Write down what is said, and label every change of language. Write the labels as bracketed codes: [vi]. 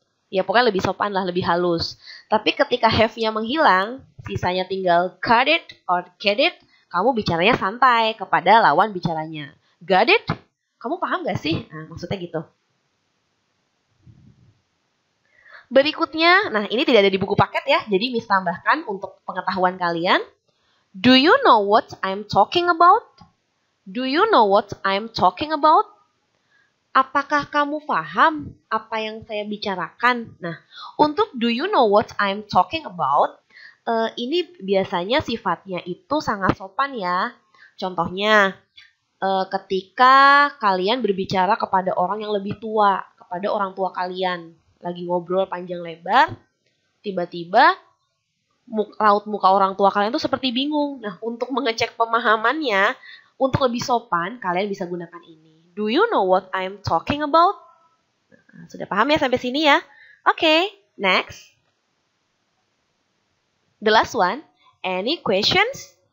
[id] Ya pokoknya lebih sopan lah, lebih halus. Tapi ketika have-nya menghilang, sisanya tinggal [en] got it or get it, [id] kamu bicaranya santai kepada lawan bicaranya. [en] Got it? [id] Kamu paham gak sih? Nah, maksudnya gitu. Berikutnya, nah ini tidak ada di buku paket ya, jadi Miss tambahkan untuk pengetahuan kalian. [en] Do you know what I'm talking about? Do you know what I'm talking about? [id] Apakah kamu paham apa yang saya bicarakan? Nah, untuk [en] do you know what I'm talking about, [id] ini biasanya sifatnya itu sangat sopan ya. Contohnya, ketika kalian berbicara kepada orang yang lebih tua, kepada orang tua kalian, lagi ngobrol panjang lebar, tiba-tiba raut muka orang tua kalian tuh seperti bingung. Nah, untuk mengecek pemahamannya, untuk lebih sopan, kalian bisa gunakan ini. [en] Do you know what I'm talking about? [id] Nah, sudah paham ya sampai sini ya? [en] Oke, next. The last one, any questions?